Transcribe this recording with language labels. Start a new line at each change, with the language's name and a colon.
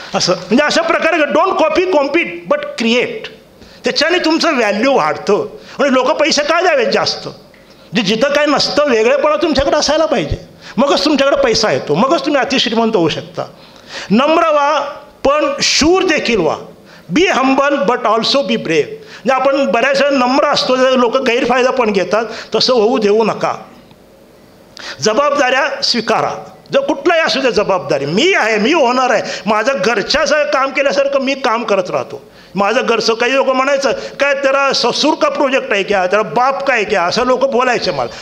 Marathi: असं म्हणजे अशा प्रकारे
English: Don't copy compete but create.
Marathi: त्याच्याने तुमचं व्हॅल्यू वाढतं. आणि लोक पैसे काय द्यावेत जास्त, जे जिथं काय नसतं वेगळेपणा तुमच्याकडे असायला पाहिजे, मगच तुमच्याकडे पैसा येतो, मगच तुम्ही अतिश्रीमंत होऊ शकता. नम्र व्हा पण शूर देखील व्हा.
English: Be humble but also be brave.
Marathi: म्हणजे आपण बऱ्याच वेळा नम्र असतो, लोक गैरफायदा पण घेतात, तसं होऊ देऊ नका. जबाबदाऱ्या स्वीकारा, जर कुठलाही असू दे जबाबदारी. मी आहे, मी होणार आहे, माझं घरच्याचं काम केल्यासारखं मी काम करत राहतो. माझं घरचं, काही लोक म्हणायचं काय त्याला
Hindi: ससूर का प्रोजेक्ट
Marathi: आहे क्या, त्याला बाप काय क्या, असं लोक बोलायचे मला.